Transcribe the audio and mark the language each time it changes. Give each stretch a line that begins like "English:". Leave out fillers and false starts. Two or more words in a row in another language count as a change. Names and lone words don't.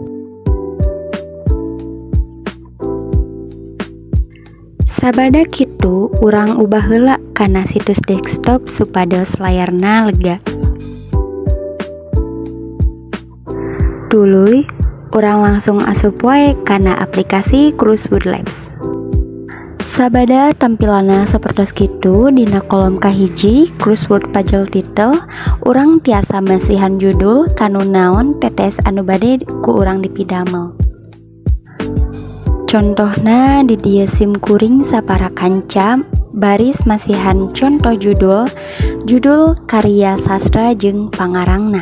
Sundanese: Sabada kitu urang ubah heula kana situs desktop supados layarna lega. Tuluy urang langsung asup wae kana aplikasi Crossword Labs. Sabada tampilanna sapertos kitu dina kolom kahiji
English: crossword puzzle title,
Sundanese: urang tiasa masihan judul kanu naon tetes anu bade ku urang dipidamel. Contohna di dieu simkuring sapara kanca baris masihan contoh judul karya sastra jeung pangarangna.